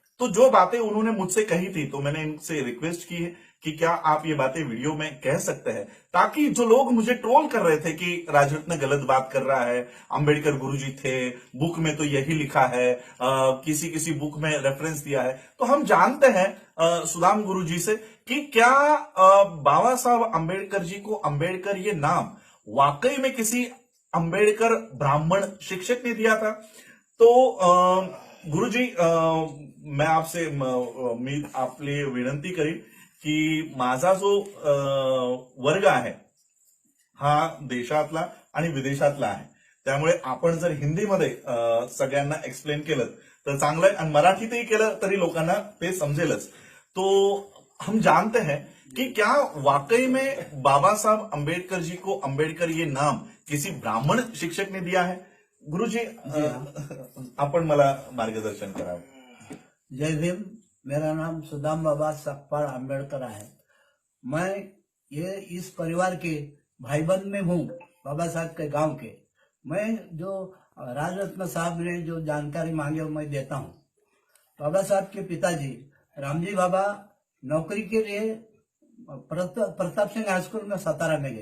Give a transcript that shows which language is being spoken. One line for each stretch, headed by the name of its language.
Hindi: तो जो बातें उन्होंने मुझसे कही थी, तो मैंने इनसे रिक्वेस्ट की है कि क्या आप ये बातें वीडियो में कह सकते हैं, ताकि जो लोग मुझे ट्रोल कर रहे थे कि राजरत्न गलत बात कर रहा है, अंबेडकर गुरुजी थे, बुक में तो यही लिखा है, किसी किसी बुक में रेफरेंस दिया है, तो हम जानते हैं सुदाम गुरुजी से कि क्या बाबा साहब अंबेडकर जी को अम्बेडकर ये नाम वाकई में किसी अंबेडकर ब्राह्मण शिक्षक ने दिया था। तो गुरुजी, मैं आपसे
Marathi: मी आपले विनंती करीन की माझा जो वर्ग आहे हा देशातला आणि विदेशातला आहे, त्यामुळे आपण जर हिंदीमध्ये सगळ्यांना एक्सप्लेन केलं तर चांगलं आहे, आणि मराठीतही केलं तरी लोकांना ते समजेलच।
Hindi: तो हम जानते हैं कि क्या वाकई में बाबा साहब अम्बेडकर जी को अम्बेडकर ये नाम किसी ब्राह्मण शिक्षक ने दिया है।
Marathi: गुरुजी, आपण मला मार्गदर्शन करावं।
Hindi: जय भीम। मेरा नाम सुदाम बाबा सकपाल अम्बेडकर है। मैं ये इस परिवार के भाईबंद में हूँ, बाबा साहब के गांव के। मैं जो राजरत्न साहब ने जो जानकारी मांगी वो मैं देता हूँ। बाबा साहब के पिताजी रामजी बाबा नौकरी के लिए प्रताप सिंह हाई स्कूल में सातारा में गए।